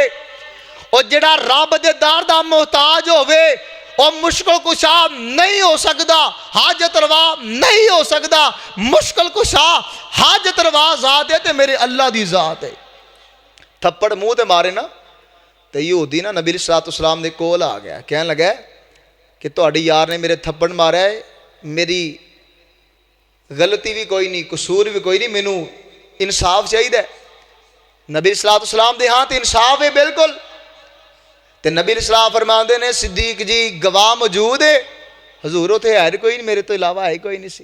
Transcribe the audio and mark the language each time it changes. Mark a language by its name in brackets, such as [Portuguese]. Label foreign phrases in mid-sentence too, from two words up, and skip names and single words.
[Punjabi] اور جہڑا رب دے در دا محتاج ہووے اور مشکل کشا نہیں ہو سکدا، حاجت روا نہیں ہو سکدا. مشکل کشا حاجت روا ذات ہے تے میرے اللہ دی ذات ہے. تھپڑ منہ تے مارے نا تو یہودی نا نبی [Arabic] صلى الله عليه وسلم [Punjabi] دے کول آ گیا، کہن لگا کہ تہاڈے یار نے میرے تھپڑ ماریا ہے، میری غلطی بھی کوئی نہیں، قصور بھی کوئی نہیں، مینوں انصاف چاہیدا. نبی سلام دے ہتھ انصاف ہے بالکل۔ تو نبی سلام فرماندے نے صدیق جی گواہ موجود ہے، حضور اوتھے ہے کوئی نہیں، میرے توں علاوہ ہے کوئی نہیں سی.